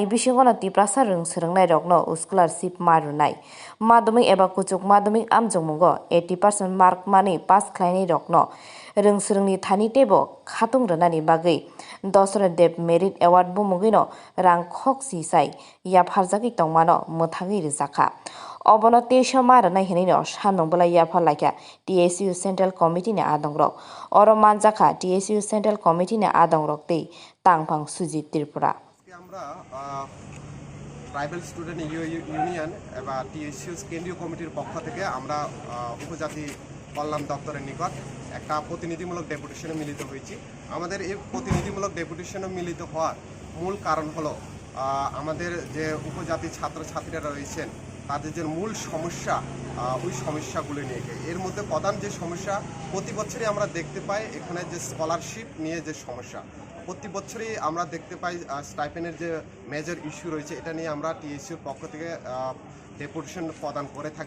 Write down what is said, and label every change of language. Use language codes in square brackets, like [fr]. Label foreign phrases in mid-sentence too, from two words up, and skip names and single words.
[trp] bisingono Tiprasa Rungswringnairokno scholarship marunai madhyamik eba kuchuk madhyamik amjungmungo 80% mark mani pass khlainai rokno Rungswringni thani tebo khatung rwnani bagui dosra dev [en] merit award [trp] bumugino rang khok sisai Yaphar jagui tongmano mwthangui rijaka obono TSU marunai hinino Sanmung Bwlai Yaphar laikya TSU Central Committee ni adongrok oro manjaka TSU Central Committee ni adongrok tei tangphang suji Tripura [bn] আমরা ট্রাইবাল স্টুডেন্ট ইউনিয়ন বা TSU কেন্দ্রীয় কমিটির পক্ষ থেকে আমরা উপজাতি কল্যাণ দপ্তরের নিকট একটা প্রতিনিধিমূলক ডেপুটেশনে মিলিত হয়েছি। আমাদের এই প্রতিনিধিমূলক ডেপুটেশনে মিলিত হওয়ার মূল কারণ হলো আমাদের যে উপজাতি ছাত্রছাত্রীরা রয়েছেন তাদের যে মূল সমস্যা ওই সমস্যাগুলো নিয়ে এর মধ্যে প্রধান যে সমস্যা প্রতি বছরই আমরা দেখতে পাই এখানে যে স্কলারশিপ নিয়ে যে সমস্যা প্রতি বছরই আমরা দেখতে পাই স্টাইপেন্ডের যে [en] major issue [bn] রয়েছে এটা নিয়ে আমরা TSUর পক্ষ থেকে ডেপুটেশন প্রদান করে থাকি।